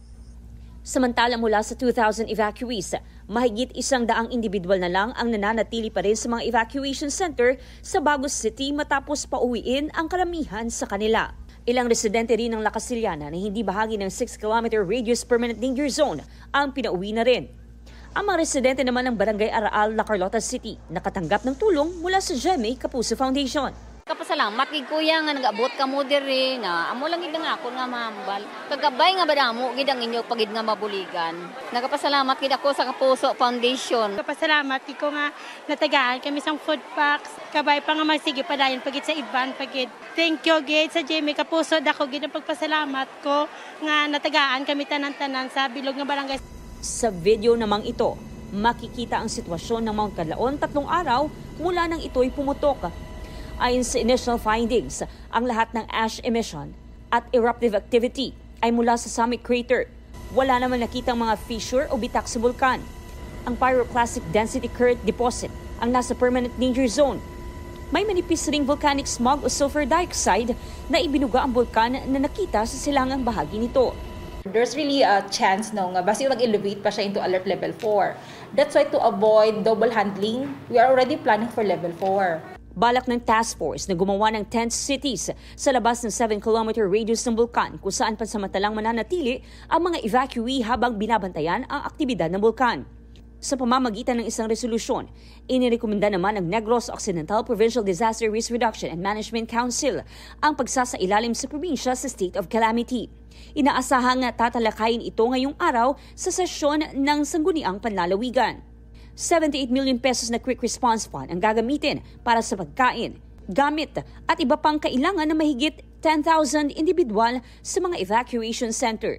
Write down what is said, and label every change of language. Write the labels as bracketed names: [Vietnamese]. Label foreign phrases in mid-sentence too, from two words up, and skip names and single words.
[Filipino] Samantala mula sa 2,000 evacuees, mahigit 100 individual na lang ang nananatili pa rin sa mga [English] evacuation center [Filipino] sa Bagos City matapos pauwiin ang karamihan sa kanila. Ilang residente rin ng La Casillana na hindi bahagi ng [English] 6-kilometer radius permanent danger zone [Filipino] ang pinauwi na rin. Ang mga residente naman ng Barangay Araal, La Carlota City nakatanggap ng tulong mula sa GMA Kapuso Foundation. [Hiligaynon] Kapasalamat gid kuya nga nag-abot ka mo diri na amo lang gid nga ako nga mambal. Kagabay nga badamo gid ang inyo pagid nga mabuligan. Nagapasalamat gid ako sa Kapuso Foundation. Kapasalamat ko nga natagaan kami sang [English] food packs. [Hiligaynon] Kabay pa nga magsige padayon pagid sa iban pagid. [English] Thank you [Hiligaynon] gid sa GMA Kapuso dako gid ang pagpasalamat ko nga natagaan kami tanan-tanan sa bilog nga barangay. [Filipino] Sa video namang ito, makikita ang sitwasyon ng Mount Kanlaon 3 araw mula nang ito'y pumutok. Ayon sa [English] initial findings, [Filipino] ang lahat ng [English] ash emission [Filipino] at [English] eruptive activity [Filipino] ay mula sa [English] summit crater. [Filipino] Wala naman nakitang mga fissure o bitak sa bulkan. Ang [English] pyroclastic density current deposit [Filipino] ang nasa [English] permanent danger zone. [Filipino] May manipis ring [English] volcanic smog [Filipino] o [English] sulfur dioxide [Filipino] na ibinuga ang bulkan na nakita sa silangang bahagi nito. [English] There's really a chance [Filipino] basta mag-elevate pa siya [English] into alert level 4. That's why to avoid double handling, we are already planning for level 4. [Filipino] Balak ng task force na gumawa ng [English] tent cities [Filipino] sa labas ng [English] 7-kilometer radius [Filipino] ng bulkan kung saan pansamantalang mananatili ang mga evacuee habang binabantayan ang aktibidad ng bulkan. Sa pamamagitan ng isang resolusyon, inirekomenda naman ng Negros Occidental Provincial Disaster Risk Reduction and Management Council ang pagsasailalim sa probinsya sa [English] state of calamity. [Filipino] Inaasahang tatalakayin ito ngayong araw sa sesyon ng Sangguniang Panlalawigan. 78 million pesos na [English] quick response fund [Filipino] ang gagamitin para sa pagkain, gamit at iba pang kailangan na mahigit 10,000 individual sa mga [English] evacuation center.